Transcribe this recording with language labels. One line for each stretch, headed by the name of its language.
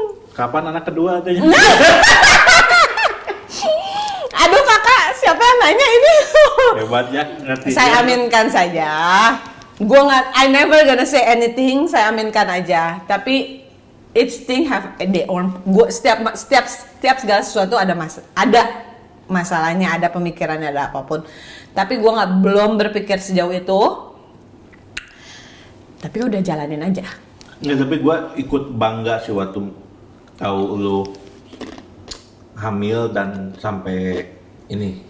Indonesian: Kapan anak kedua adanya? Aduh kakak, siapa yang nanya ini? Hebat ya, ngerti. Saya aminkan saja. Gue nggak,
English: I never gonna say anything.
Indonesian: Saya aminkan aja. Tapi
English: each thing have their own.
Indonesian: Gue setiap segala sesuatu ada masalahnya, ada pemikirannya, ada apapun. Tapi gue belum berpikir sejauh itu. Tapi udah jalanin aja. Ya, tapi gue ikut bangga sih waktu tahu lu hamil dan sampai ini